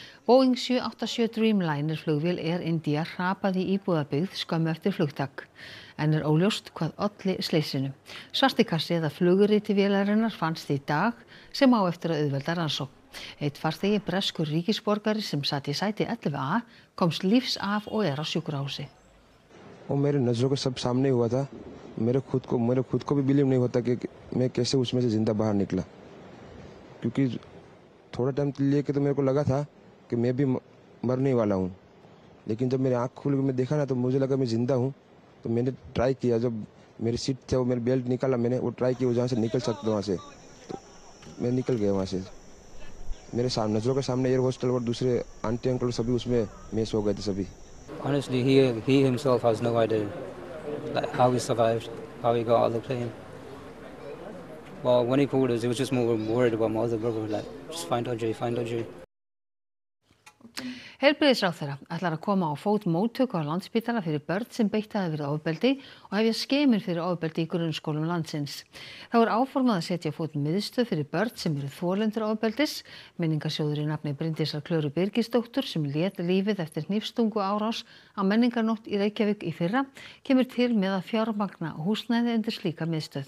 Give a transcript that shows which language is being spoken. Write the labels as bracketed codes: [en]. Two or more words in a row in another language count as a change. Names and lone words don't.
[is] Boeing 787 Dreamliner flugvél Air India hrapaði í íbúðabyggð skömmu eftir flugtak. En óljóst hvað olli slysinu. Svarti kassi eða fluguriti vélarinnar fannst í dag sem á eftir að auðvelda rannsókn. Eitt farþegi breskur ríkisborgari sem sat í sæti 11A komst lífs af og á sjúkrahúsi. [hi] वो मेरे नजरों के सब सामने हुआ था मेरे खुद को भी बिलीव नहीं होता कि मैं कैसे उसमें से जिंदा बाहर निकला क्योंकि थोड़ा टाइम लिए के तो मेरे को लगा था कि मैं भी मरने वाला हूँ लेकिन जब मेरी आँख खुल के मैं देखा ना तो मुझे लगा मैं जिंदा हूँ तो मैंने ट्राई किया जब मेरी सीट थे वो मेरी बेल्ट निकाला मैंने वो ट्राई किया जहाँ से निकल सकता वहाँ से तो मैं निकल गया वहाँ से मेरे नजरों के सामने [en] air hostel [hi] और दूसरे [en] aunty uncle [hi] सभी उसमें मिस हो गए थे सभी [en] Honestly, he himself has no idea like how he survived, how he got out of the plane. Well, when he called us, he was just more worried about my other brother, like, just find Audrey. [is] Heilbrigðisráðherra ætlar að koma á fót móttöku á Landspítala fyrir börn sem beitt hafa verið ofbeldi og hefja skemur fyrir ofbeldi í grunnskólum landsins. Þá áformað að setja á fót miðstöð fyrir börn sem eru þolendur ofbeldis. Menningarsjóður í nafni Bryndísar Klöru Birgisdóttur sem lét lífið eftir hnífstungu árás á menningarnótt í Reykjavík í fyrra kemur til með að fjármagna húsnæði undir slíka miðstöð.